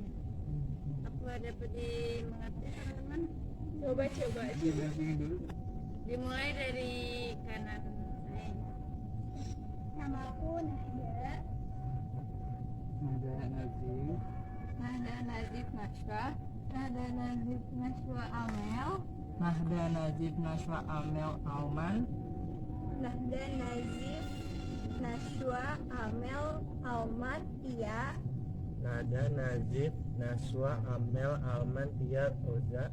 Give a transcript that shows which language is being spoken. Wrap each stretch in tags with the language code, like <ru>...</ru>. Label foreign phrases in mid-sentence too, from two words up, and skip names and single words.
<id>Apa dapat dimengerti teman-teman? Coba Dulu. dimulai dari kanan saya. Nama aku Nahda. Nada Nazif. Nada Nazif Nashwa. Nada Nazif Nashwa Amel. Nahda Najib Nashwa Amel Alman. Nahda Nazif Nashwa Amel Alman Tia. Nada Nazif Naswa Amel Alman Tia Oza.</id>